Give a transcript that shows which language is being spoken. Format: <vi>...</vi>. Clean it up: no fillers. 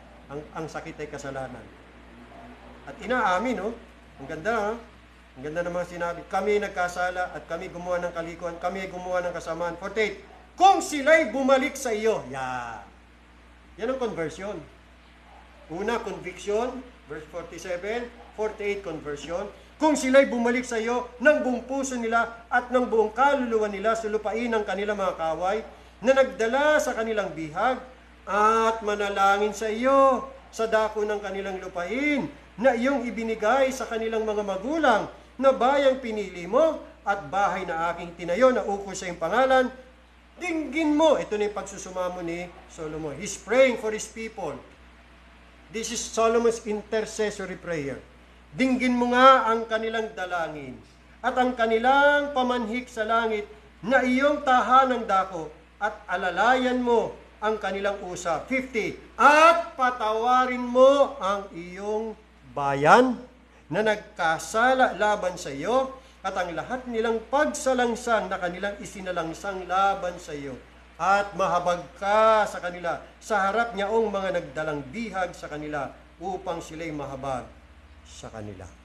<tl>Ang sakit ay kasalanan. At inaamin, ang ganda, ang ganda ng mga sinabi. Kami nagkasala at kami gumawa ng kalikuan, kami ay gumawa ng kasamaan. 48, kung sila'y bumalik sa iyo. Yan ang conversion. Una, conviction, verse 47, 48, conversion. Kung sila'y bumalik sa iyo ng buong puso nila at ng buong kaluluwa nila sa lupain ng kanilang mga kaway, na nagdala sa kanilang bihag, at manalangin sa iyo sa dako ng kanilang lupain na iyong ibinigay sa kanilang mga magulang, na bayang pinili mo at bahay na aking tinayo na ukol sa iyong pangalan, dinggin mo. Ito na yung pagsusumamo ni Solomon.</tl> <en>He's praying for his people. This is Solomon's intercessory prayer.</en> <tl>Dinggin mo nga ang kanilang dalangin at ang kanilang pamanhik sa langit na iyong tahanang dako, at alalayan mo ang kanilang usap. 50, at patawarin mo ang iyong bayan na nagkasala laban sa iyo, at ang lahat nilang pagsalangsang na kanilang isinalangsang laban sa iyo, at mahabag ka sa kanila sa harap niyaong mga nagdalang bihag sa kanila, upang sila'y mahabag sa kanila.</tl>